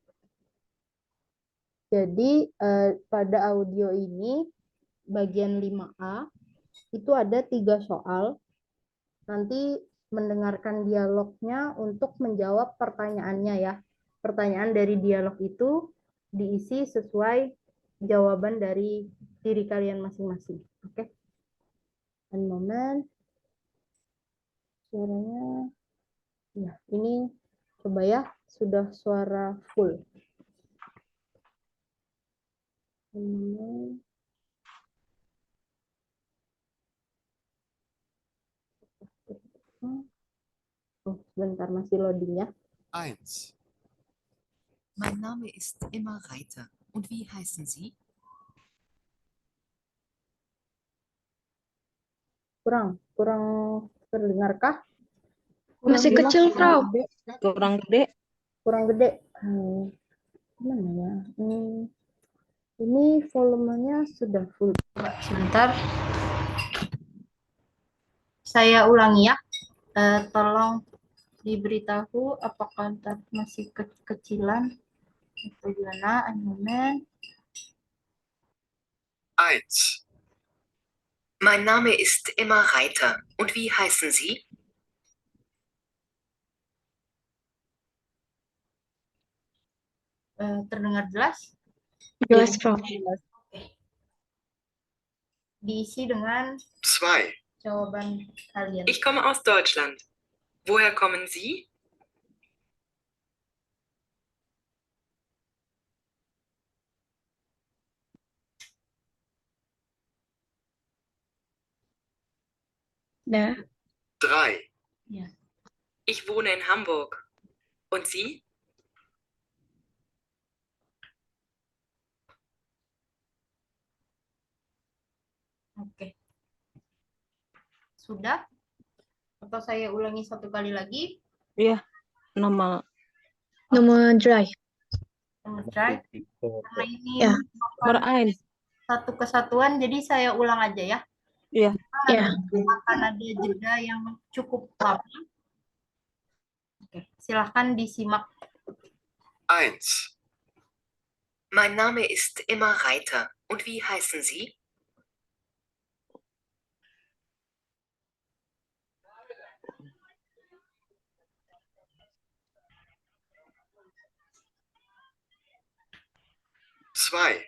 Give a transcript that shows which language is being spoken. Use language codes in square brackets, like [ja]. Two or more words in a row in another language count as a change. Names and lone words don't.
[id] Jadi pada audio ini bagian 5A itu ada 3 soal. Nanti mendengarkan dialognya untuk menjawab pertanyaannya ya. Pertanyaan dari dialog itu diisi sesuai jawaban dari diri kalian masing-masing. Oke. [en] One moment. [id] Suaranya, ya ini coba ya, sudah suara full. [en] One moment. [id] Oh, sebentar masih loading ya. 1. [de] Mein Name ist Emma Reiter. Und wie heißen Sie? [id] Kurang terdengarkah? Masih kecil, Frau. Kurang gede. Kurang gede. Gimana ya? Ini volumenya sudah full. Coba sebentar. Saya ulangi ya. Tolong diberitahu apakah masih kekecilan atau gimana. [de] Ein Moment. 1. Mein Name ist Emma Reiter. Und wie heißen Sie? [id] Terdengar jelas? Jelas, Frau. Diisi dengan 2. jawaban kalian. [de] Ich komme aus Deutschland. Woher kommen Sie? [id] Dah. 3. Ya. [de] Ich wohne in Hamburg. Und Sie? [id] Oke. Sudah? Atau saya ulangi satu kali lagi? Iya, nama Nomor dry. Try. Karena ini Ya. merupakan satu kesatuan, jadi saya ulang aja ya. Iya. Ya. Akan ada jeda yang cukup lama. Oke, silahkan disimak. 1. [de] Mein Name ist Emma Reiter. Und wie heißen Sie? Zwei.